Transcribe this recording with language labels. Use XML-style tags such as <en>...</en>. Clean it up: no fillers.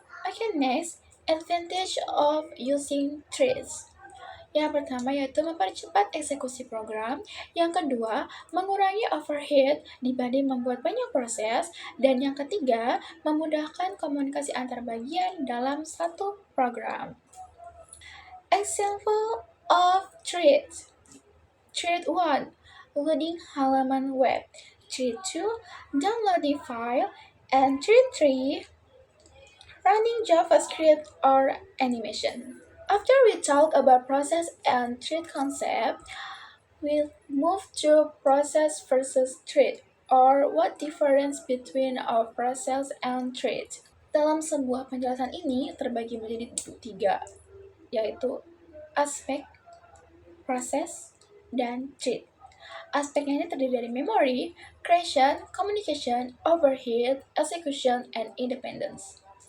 <en>Okay, next, advantage of using threads.</en> <id>Yang pertama yaitu mempercepat eksekusi program, yang kedua mengurangi overhead dibanding membuat banyak proses, dan yang ketiga memudahkan komunikasi antar bagian dalam satu program.</id> <en>Example of threads. Thread 1, loading</en> <id>halaman web.</id> <en>Thread 2, downloading file, and thread 3, running JavaScript or animation. After we talk about process and thread concept, we'll move to process versus thread, or what difference between a process and thread.</en> <id>Dalam sebuah penjelasan ini terbagi menjadi tiga, yaitu aspek, proses, dan thread. Aspeknya ini terdiri dari memory, creation, communication, overhead, execution, and independence.</id>